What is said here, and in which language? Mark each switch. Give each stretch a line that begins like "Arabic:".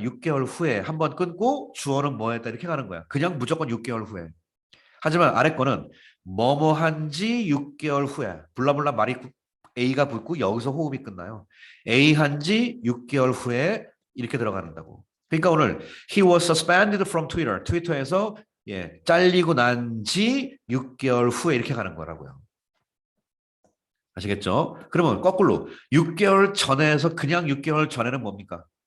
Korean: 6개월 후에 한번 끊고 주어는 뭐 했다 이렇게 가는 거야. 그냥 무조건 6개월 후에. 하지만 아래 거는 뭐뭐 한지 6개월 후에 블라블라 말이 A가 붙고 여기서 호흡이 끝나요. A 한지 6개월 후에 이렇게 들어간다고. 그러니까 오늘
English: he was suspended from Twitter.
Korean: 트위터에서 예, 잘리고 난 지 6개월 후에 이렇게 가는 거라고요. 아시겠죠? 그러면 거꾸로 6개월 전에서 그냥 6개월 전에는 뭡니까?